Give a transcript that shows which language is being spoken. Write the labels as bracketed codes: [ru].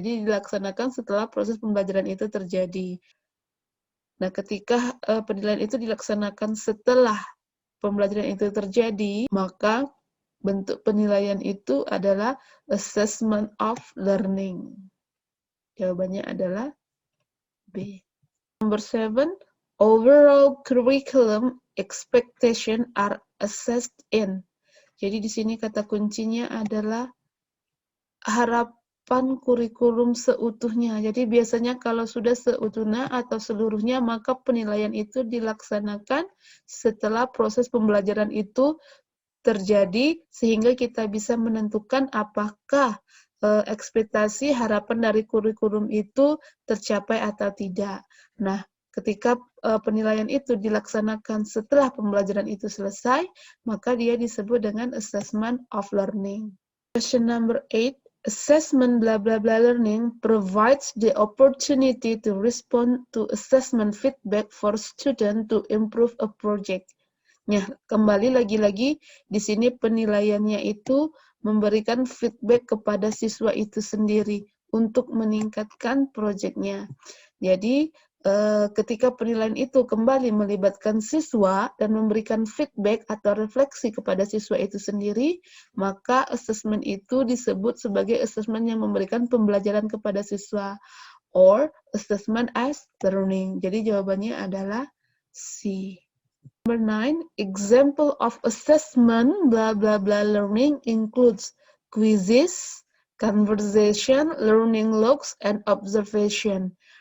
[id] Jadi dilaksanakan setelah proses pembelajaran itu terjadi. Nah, ketika penilaian itu dilaksanakan setelah pembelajaran itu terjadi, maka bentuk penilaian itu adalah assessment of learning. Jawabannya adalah B. [en] Number 7, overall curriculum expectation are assessed in. [id] Jadi di sini kata kuncinya adalah harapan kurikulum seutuhnya. Jadi biasanya kalau sudah seutuhnya atau seluruhnya, maka penilaian itu dilaksanakan setelah proses pembelajaran itu terjadi, sehingga kita bisa menentukan apakah ekspektasi harapan dari kurikulum itu tercapai atau tidak. Nah, ketika penilaian itu dilaksanakan setelah pembelajaran itu selesai, maka dia disebut dengan assessment of learning. [en] Question number 8, assessment blah blah blah learning provides the opportunity to respond to assessment feedback for student to improve a project. [id] Nah, kembali lagi-lagi di sini penilaiannya itu memberikan feedback kepada siswa itu sendiri untuk meningkatkan proyeknya. Jadi, ketika penilaian itu kembali melibatkan siswa dan memberikan feedback atau refleksi kepada siswa itu sendiri, maka asesmen itu disebut sebagai asesmen yang memberikan pembelajaran kepada siswa, or assessment as learning. Jadi jawabannya adalah C. [en] Number 9, example of assessment blah blah blah learning includes quizzes, conversation, learning logs, and observation.